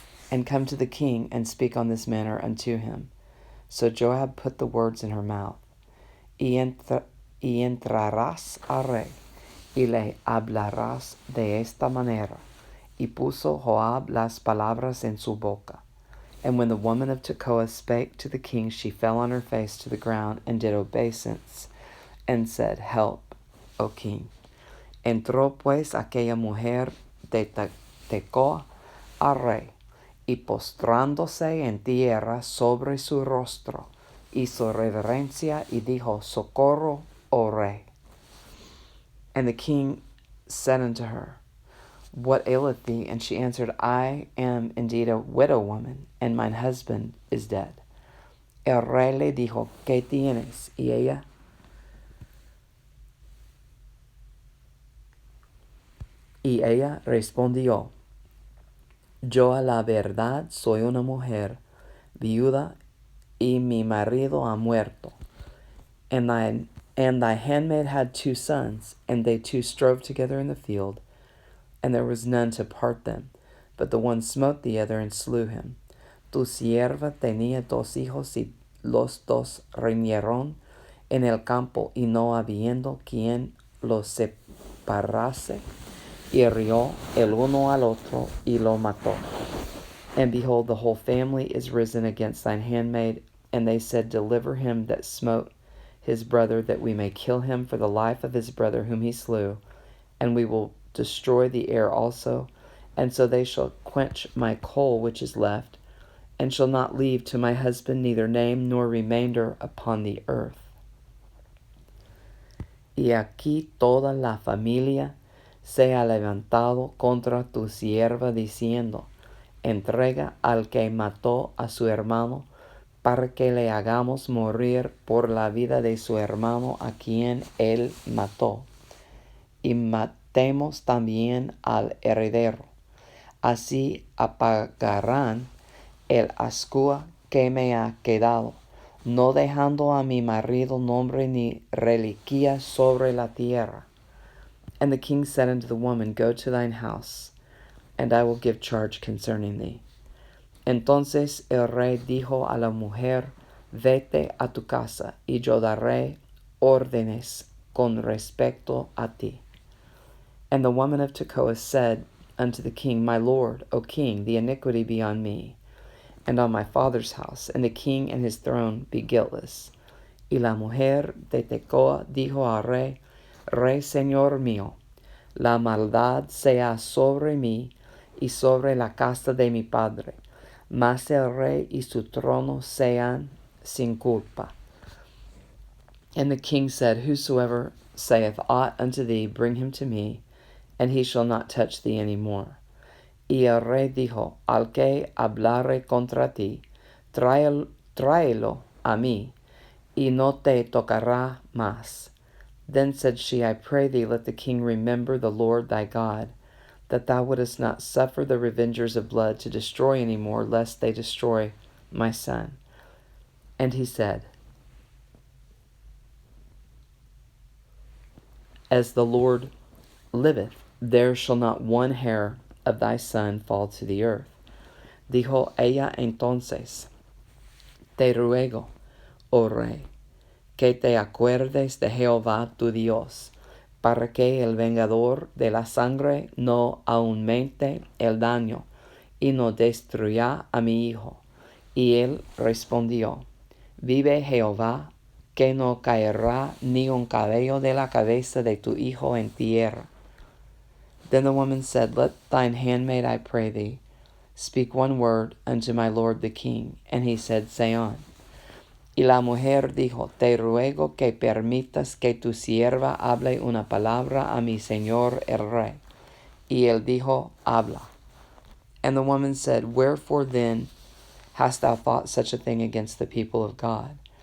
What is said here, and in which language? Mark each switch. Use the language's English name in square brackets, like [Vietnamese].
[English] And come to the king, and speak on this manner unto him. So Joab put the words in her mouth. [Spanish] Y entrarás al rey, y le hablarás de esta manera. Y puso Joab las palabras en su boca. [English] And when the woman of Tekoa spake to the king, she fell on her face to the ground, and did obeisance, and said, Help, O king. [Spanish] Entró pues aquella mujer de Tecoa al rey, y postrándose en tierra sobre su rostro, hizo reverencia y dijo, Socorro, O rey. [English] And the king said unto her, What aileth thee? And she answered, I am indeed a widow woman, and mine husband is dead. [Spanish] El rey le dijo, ¿Qué tienes? Y ella respondió, Yo a la verdad soy una mujer viuda, y mi marido ha muerto. [English] And thy handmaid had 2 sons, and they 2 strove together in the field, and there was none to part them, but the one smote the other and slew him. [Spanish] Tu sierva tenía 2 hijos, y los 2 riñeron en el campo, y no habiendo quien los separase, hirió el uno al otro, y lo mató. [English] And behold, the whole family is risen against thine handmaid, and they said, Deliver him that smote his brother, that we may kill him for the life of his brother whom he slew, and we will destroy the heir also, and so they shall quench my coal which is left, and shall not leave to my husband neither name nor remainder upon the earth. [Spanish] Y aquí toda la familia se ha levantado contra tu sierva, diciendo, Entrega al que mató a su hermano, para que le hagamos morir por la vida de su hermano a quien él mató, y matemos también al heredero. Así apagarán el ascua que me ha quedado, no dejando a mi marido nombre ni reliquia sobre la tierra. [English] And the king said unto the woman, Go to thine house, and I will give charge concerning thee. [Spanish] Entonces el rey dijo a la mujer, Vete a tu casa, y yo daré órdenes con respecto a ti. [English] And the woman of Tekoa said unto the king, My lord, O king, the iniquity be on me, and on my father's house, and the king and his throne be guiltless. [Spanish] Y la mujer de Tekoa dijo al rey, Rey señor mío, la maldad sea sobre mí y sobre la casa de mi padre, mas el rey y su trono sean sin culpa. [English] And the king said, Whosoever saith aught unto thee, bring him to me, and he shall not touch thee any more. [Spanish] Y el rey dijo, Al que hablare contra ti, tráelo a mí, y no te tocará más. [English] Then said she, I pray thee, let the king remember the Lord thy God, that thou wouldest not suffer the revengers of blood to destroy any more, lest they destroy my son. And he said, As the Lord liveth, there shall not one hair of thy son fall to the earth. [Spanish] Dijo ella entonces, Te ruego, oh rey, que te acuerdes de Jehová tu Dios, para que el vengador de la sangre no aumente el daño y no destruya a mi hijo. Y él respondió, vive Jehová, que no caerá ni un cabello de la cabeza de tu hijo en tierra. [English] Then the woman said, let thine handmaid, I pray thee, speak one word unto my lord the king. And he said, say on. [Spanish] Y la mujer dijo, te ruego que permitas que tu sierva hable una palabra a mi señor el rey. Y él dijo, habla. [English] And the woman said, wherefore then hast thou thought such a thing against the people of God?